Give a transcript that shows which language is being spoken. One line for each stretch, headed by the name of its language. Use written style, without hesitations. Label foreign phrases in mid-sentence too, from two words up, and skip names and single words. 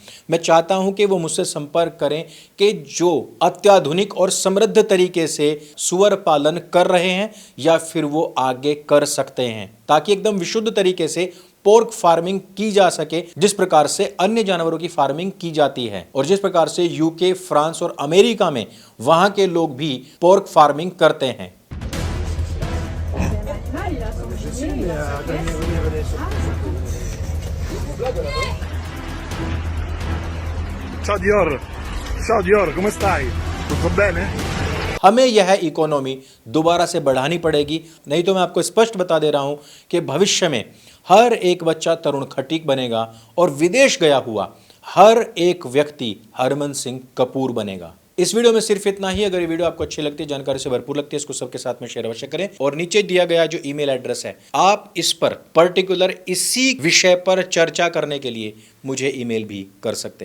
Hindi: मैं चाहता हूं कि वो मुझसे संपर्क करें कि जो अत्याधुनिक और समृद्ध तरीके से सुअर पालन कर रहे हैं या फिर वो आगे कर सकते हैं, ताकि एकदम विशुद्ध तरीके से
English: pork farming
Hindi: की जा सके, जिस प्रकार से अन्य जानवरों की फार्मिंग की जाती है और जिस प्रकार से यूके, फ्रांस और अमेरिका में वहां के लोग भी
English: pork farming
Hindi: करते हैं।
Italian: Ciao Dior, come stai? Tutto bene?
Hindi: हमें यह इकोनॉमी दोबारा से बढ़ानी पड़ेगी, नहीं तो मैं आपको स्पष्ट बता दे रहा हूं कि भविष्य में हर एक बच्चा तरुण खटीक बनेगा और विदेश गया हुआ हर एक व्यक्ति हरमन सिंह कपूर बनेगा। इस वीडियो में सिर्फ इतना ही। अगर ये वीडियो आपको अच्छी लगती है, जानकारी से भरपूर लगती है, इसको सबके साथ में शेयर अवश्य करें और नीचे दिया गया जो
English: email address
Hindi: है, आप इस पर पर्टिकुलर इसी विषय पर चर्चा करने के लिए मुझे ईमेल भी कर सकते हैं।